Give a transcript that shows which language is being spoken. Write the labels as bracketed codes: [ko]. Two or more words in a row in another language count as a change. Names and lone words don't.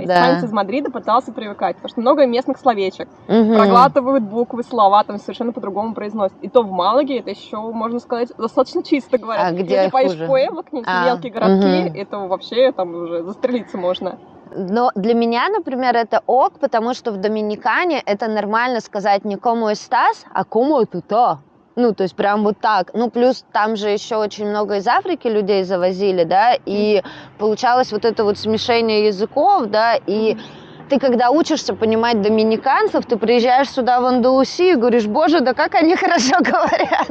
[ru] испанец из Мадрида пытался привыкать, потому что много местных словечек, проглатывают буквы, слова там совершенно по-другому произносят. И то в Малаге это еще, можно сказать, достаточно чисто говорят. А где если поешь хуже? Пуэбло, какие-нибудь мелкие городки, это вообще там уже застрелиться можно. Но для меня, например, это ок, потому что в Доминикане это нормально сказать не [es] «como estás», [ru] а [es] «como tú estás». [ru] Ну, то есть прям вот так. Ну, плюс там же еще очень много из Африки людей завозили, да, и получалось вот это вот смешение языков, да, и ты, когда учишься понимать доминиканцев, ты приезжаешь сюда в Андалусию и говоришь: боже, да как они хорошо говорят.